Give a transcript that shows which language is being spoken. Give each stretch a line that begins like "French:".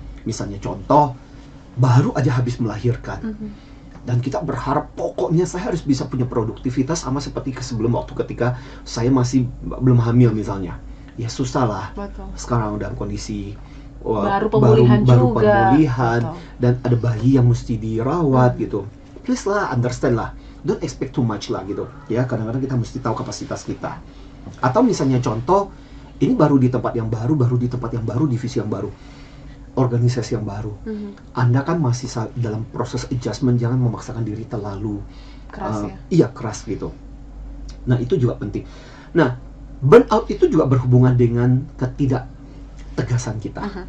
Indonesian: Misalnya contoh, baru aja habis melahirkan, dan kita berharap pokoknya saya harus bisa punya produktivitas sama seperti sebelum waktu ketika saya masih belum hamil misalnya. Ya susah lah. Betul. Sekarang dalam kondisi Baru pemulihan baru juga. pemulihan, Betul. dan ada bayi yang mesti dirawat gitu.
English: Please lah, understand lah, don't expect too much lah
Indonesian: gitu. Ya, kadang-kadang kita mesti tahu kapasitas kita. Atau misalnya contoh, ini baru di tempat yang baru, di tempat yang baru, divisi yang baru, organisasi yang baru. Anda kan masih dalam proses adjustment, jangan memaksakan diri terlalu Keras ya. iya, keras gitu. Nah, itu juga penting. Nah, burnout itu juga berhubungan dengan ketidaktegasan kita.